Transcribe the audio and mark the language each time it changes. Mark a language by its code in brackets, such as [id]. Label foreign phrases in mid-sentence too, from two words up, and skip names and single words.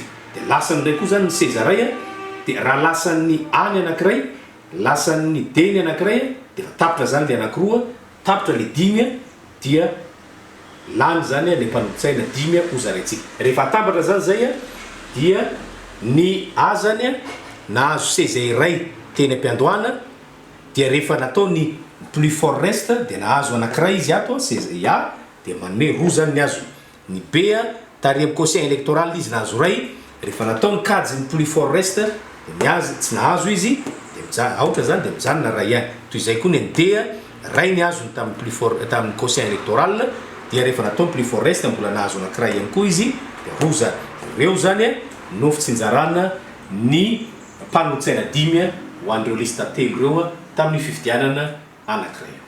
[mg] Dia lasany indray koa zany ny seza ray dia raha lasan'ny A ny anankiray lasan'ny D ny anankiray dia tapitra zany le anankiroa tapitra le dimy dia lany zany le mpanontsaina dimy ho zaraintsika. Rehefa tambatra zany zay dia ny A zany nahazo seza iray teny am-piandohana dia rehefa natao ny [fr] plus fort reste [mg] dia nahazo anankiray izy ato seza A dia manome roa zany ny azo. Ny B tary amin'ny [fr] quotient électoral [mg] izy nahazo ray. Rehefa natao ny kajy ny [fr] plus fort reste [mg] dia ny azy tsy nahazo izy dia aotra zany dia mijanona ray ihany. Toy izay koa ny D ray ny azony tamin'ny [fr] plus fort [mg] tamin'ny [fr] quotient électoral [mg] dia rehefa natao ny [fr] plus fort reste [mg] mbola nahazo anankiray ihany koa izy dia roa zany. Ireo zany no fitsinjarana ny mpanontsaina dimy ho an'ireo lista telo ireo tamin'ny fifidianana anankiray.